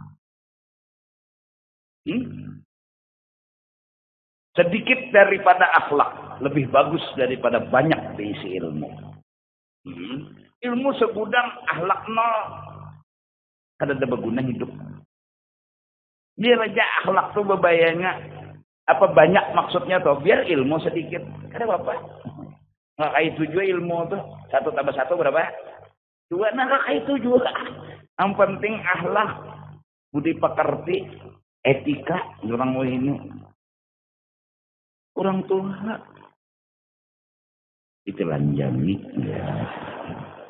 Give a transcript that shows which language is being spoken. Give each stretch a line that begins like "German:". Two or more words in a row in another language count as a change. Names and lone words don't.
Indonesian: Sedikit daripada akhlak lebih bagus daripada banyak diisi ilmu. Ilmu segudang, akhlak nol.
Banjar: Kada ada berguna hidup.
Indonesian: Biar aja akhlak tuh bebayanya apa banyak maksudnya tuh. Biar ilmu sedikit.
Banjar: Kada apa-apa.
Indonesian: Nggak kayak itu juga ilmu tuh. 1 tambah 1 berapa? 2. Nah nggak kayak itu juga. Yang penting akhlak, budi pekerti, etika. Orang ini. Orang tua ditelanjangi ya.